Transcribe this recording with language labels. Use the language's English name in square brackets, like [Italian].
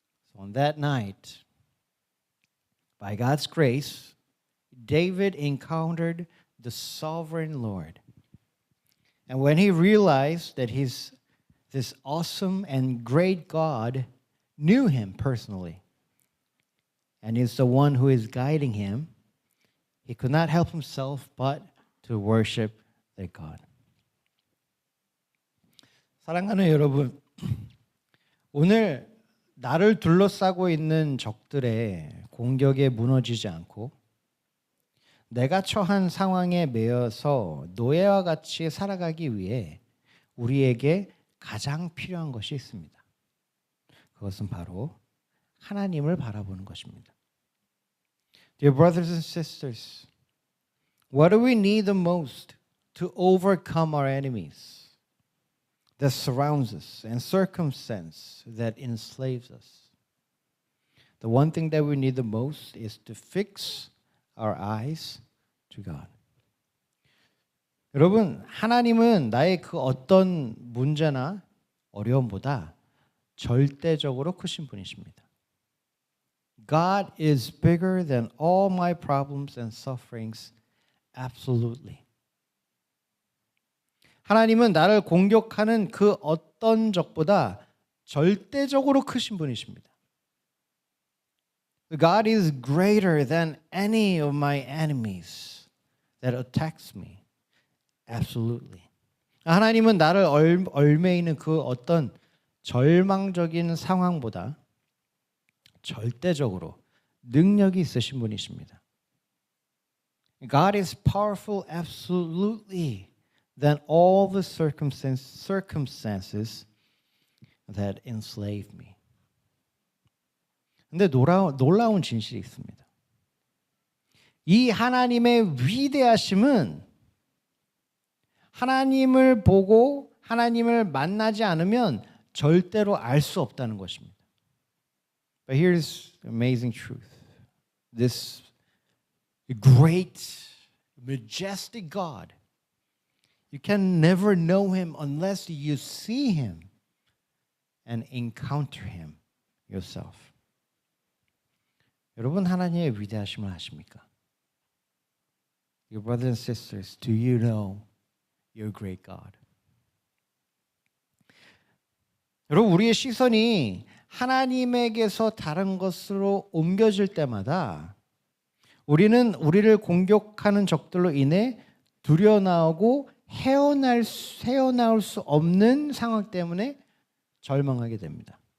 [English] So on that night, by God's grace, David encountered the sovereign Lord. And when he realized that this awesome and great God knew him personally and is the one who is guiding him, he could not help himself but to worship their God. [Korean] 사랑하는 여러분, 오늘 나를 둘러싸고 있는 적들의 공격에 무너지지 않고 내가 처한 상황에 매여서 노예와 같이 살아가기 위해 우리에게 가장 필요한 것이 있습니다. 그것은 바로 하나님을 바라보는 것입니다. [English] Dear brothers and sisters, what do we need the most to overcome our enemies that surrounds us and circumstance that enslaves us? The one thing that we need the most is to fix our eyes to God. [Korean] 여러분, 하나님은 나의 그 어떤 문제나 어려움보다 절대적으로 크신 분이십니다. [English] God is bigger than all my problems and sufferings, absolutely. [Korean] 하나님은 나를 공격하는 그 어떤 적보다 절대적으로 크신 분이십니다. [English] God is greater than any of my enemies that attacks me. Absolutely. [Korean] 하나님은 나를 얽매이는 그 어떤 절망적인 상황보다 절대적으로 능력이 있으신 분이십니다. [English] God is powerful absolutely than all the circumstances that enslave me. [Korean] 근데 놀라운 진실이 있습니다. 이 하나님의 위대하심은 하나님을 보고 하나님을 만나지 않으면 절대로 알 수 없다는 것입니다. [English] But here's the amazing truth. This great, majestic God, you can never know him unless you see him and encounter him yourself. [Korean] 여러분 하나님의 위대하심을 아십니까? [English] Your brothers and sisters, do you know your great God? [Korean] 여러분 우리의 시선이 하나님에게서 다른 것으로 옮겨질 때마다 우리는 우리를 공격하는 적들로 인해 두려나오고 헤어나올 수 없는 상황 때문에 절망하게 됩니다.